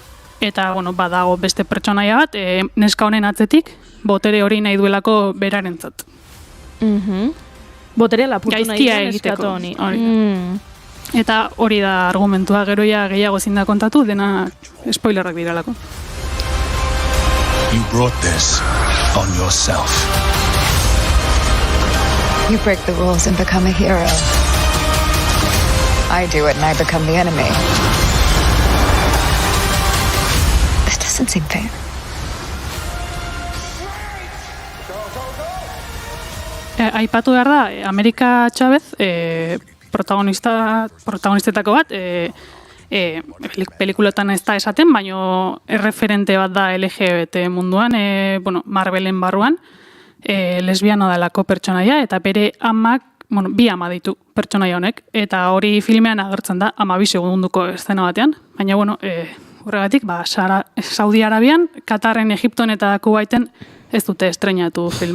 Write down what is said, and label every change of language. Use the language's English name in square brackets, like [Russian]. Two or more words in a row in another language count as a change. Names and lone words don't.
[Basque] Eta, bueno, badago beste pertsonaia bat, neska honen atzetik, botere hori nahi duelako berarentzat. Boterea lapurtu nahi gaizkia den egiteko. eskatu honi. Eta hori da argumentua, geroia gehiago ezin da kontatu, dena spoilerrak direlako. [English] You brought this on yourself. You break the rules and become a hero. I do it and I become the enemy. This doesn't seem fair. [Basque] Aipatu behar da, Amerika Chavez, protagonistetako bat, pelikuletan ez da esaten, baino erreferente bat da LGBT munduan, Marvelen barruan, lesbiana dalako pertsonaia, eta bere amak, bi ama ditu pertsonaia honek, eta hori filmean agertzen da, 12 segunduko eszena batean, baina, horregatik, Saudi Arabian, Katarren, Egipton eta Kuwaiten ez dute estreinatu filma.